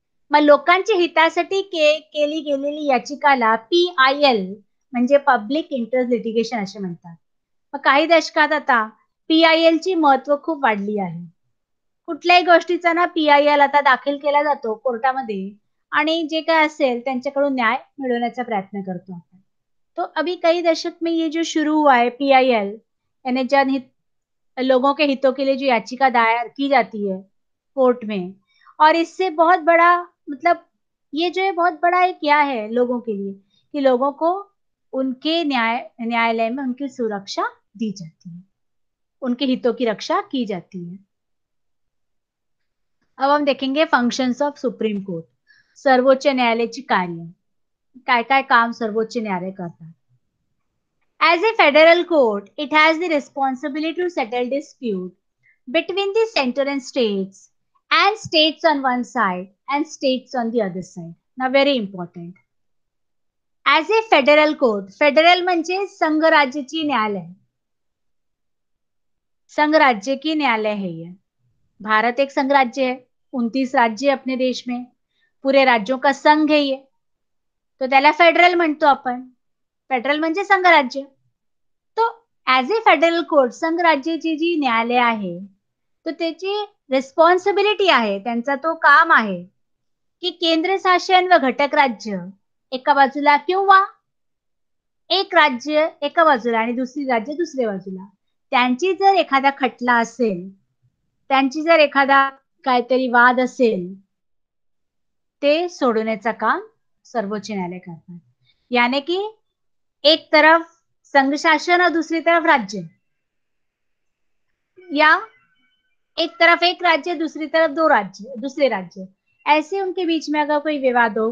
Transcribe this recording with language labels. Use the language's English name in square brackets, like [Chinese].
[Marathi] मग लोकांच्या हितासाठी केली गेलेली याचिकाला PIL म्हणजे पब्लिक इंटरेस्ट लिटिगेशन असे म्हणतात. मग काही दशकात आता PIL ची महत्व खूप वाढली आहे. कुठल्याही गोष्टीचा ना PIL आता दाखल केला जातो कोर्टामध्ये आणि जे काय असेल त्यांच्याकडून न्याय मिळवण्याचा प्रयत्न करतो आपण. [Hindi] तो अभी कई दशक में ये जो शुरू हुआ है PIL यानी जनहित, लोगों के हितों के लिए जो याचिका दायर की जाती है कोर्ट में, और इससे बहुत बड़ा मतलब ये जो है बहुत बड़ा एक क्या है लोगों के लिए कि लोगों को उनके न्यायालय में उनकी सुरक्षा दी जाती है, उनके हितों की रक्षा की जाती है. अब हम देखेंगे [English] Functions of supreme court. [Marathi] सर्वोच्च न्यायालयाची कार्य, काय काय काम सर्वोच्च न्यायालय करतात. [English] As a federal court, it has the responsibility to settle dispute between the center and states on one side and states on the other side. Now very important. As a federal court, [Marathi] federal म्हणजे संघराज्याची न्यायालय, [Hindi] संघराज्य की न्यायालय है ये. भारत एक संघराज्य है, 29 राज्य है अपने देश में, पूरे राज्यों का संघ है ये, [Marathi] तो त्याला फेडरल म्हणतो आपण. फेडरल म्हणजे संघराज्य. तो [English] as a federal court, [Marathi] संघराज्याची जी न्यायालय आहे, तो त्याची रिस्पॉन्सिबिलिटी आहे, त्यांचा तो काम आहे की केंद्र शासन व घटक राज्य एका बाजूला किंवा एक राज्य एका बाजूला आणि दुसरी राज्य दुसऱ्या बाजूला, त्यांची जर एखादा खटला असेल, त्यांची जर एखादा काहीतरी वाद असेल, ते सोडवण्याचं काम सर्वोच्च न्यायालय करतात. [Hindi] यानी कि एक तरफ संघ शासन और दूसरी तरफ राज्य, या एक तरफ एक राज्य, दूसरी तरफ दो राज्य, दूसरे राज्य, ऐसे उनके बीच में अगर कोई विवाद हो.